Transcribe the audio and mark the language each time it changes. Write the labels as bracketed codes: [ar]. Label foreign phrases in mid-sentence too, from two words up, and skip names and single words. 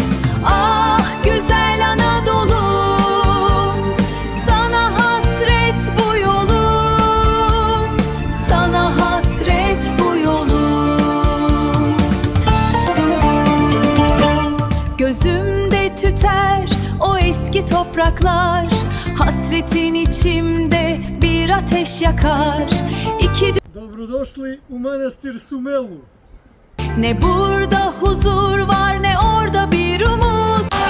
[tr] Ah güzel Anadolu, sana hasret bu yolum, sana hasret bu yolum. Gözümde tüter o eski topraklar, hasretin içimde bir ateş yakar. İki [bs] Dobrodošli u manastir Sumelu. [tr] ne burada huzur var ne orada bir umut.